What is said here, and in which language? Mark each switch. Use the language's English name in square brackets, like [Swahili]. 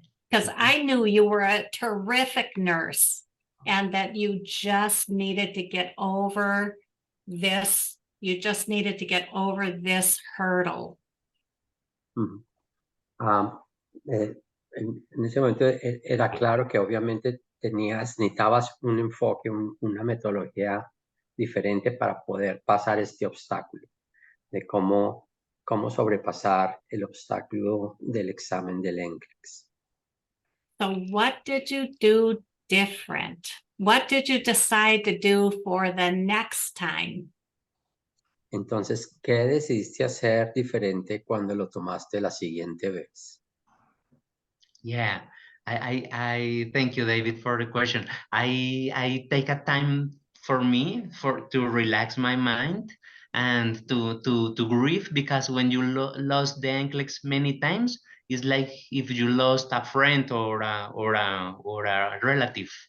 [English] Because I knew you were a terrific nurse and that you just needed to get over this. You just needed to get over this hurdle. Ujú. [Spanish] En ese momento era claro que obviamente necesitabas un enfoque, una metodología diferente para poder pasar este obstáculo, de cómo sobrepasar el obstáculo del examen del NCLEX. [English] So what did you do different? What did you decide to do for the next time? [Spanish] Entonces, ¿qué decidiste hacer diferente cuando lo tomaste la siguiente vez? [English] Yeah, I thank you, David, for the question. I take a time for me to relax my mind and to grieve, because when you lost the NCLEX many times, it's like if you lost a friend or a relative.